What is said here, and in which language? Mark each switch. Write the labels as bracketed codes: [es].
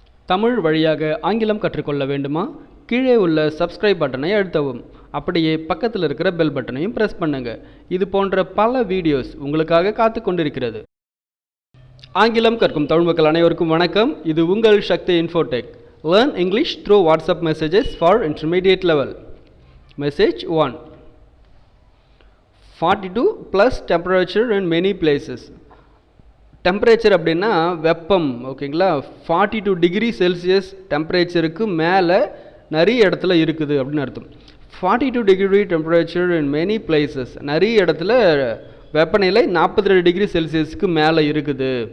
[ta] தமிழ் வழியாக ஆங்கிலம் கற்றுக்கொள்ள வேண்டுமா? கீழே உள்ள சப்ஸ்கிரைப் பட்டனை அழுத்தவும். அப்படியே பக்கத்தில் இருக்கிற பெல் பட்டனையும் பிரஸ் பண்ணுங்க. இது போன்ற பல வீடியோஸ் உங்களுக்காக காத்து கொண்டிருக்கிறது. ஆங்கிலம் கற்கும் தமிழ் மக்கள் அனைவருக்கும் வணக்கம். இது உங்கள் சக்தி Infotech. [en] Learn English through WhatsApp messages for intermediate level. Message 1. 42 plus temperature in many places. [ta] Temperature அப்படின்னா வெப்பம், ஓகேங்களா? 42 டிகிரி செல்சியஸ் டெம்பரேச்சருக்கு மேலே நிறைய இடத்துல இருக்குது அப்படின்னு அர்த்தம். [en] 42 degree temperature in many places, [ta] நிறைய இடத்துல வெப்பநிலை 42 டிகிரி செல்சியஸ்க்கு மேலே இருக்குது.